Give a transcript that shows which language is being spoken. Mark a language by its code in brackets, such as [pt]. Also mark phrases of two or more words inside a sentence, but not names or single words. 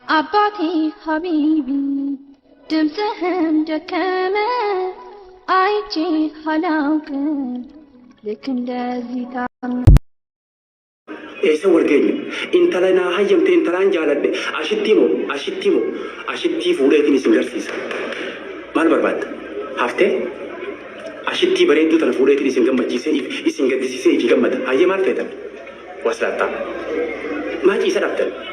[am] አባቴ ሀቢቢ ድምፅህም ደከመ አይቼ አላውቅም ልክ እንደዚህ ታምነ [om] Eessa walgeenye intala naa hayyamte intalaan jaaladhe ashittii fuudheetiin isin garsiisa. Maal barbaadda? Haftee ashittii bareedduu tana fuudheetiin isin gammachiisee isin gaddisiisee ifi gammada. Hayyee maal feetan? Waslaattaa. Maa ciisa dhabdan?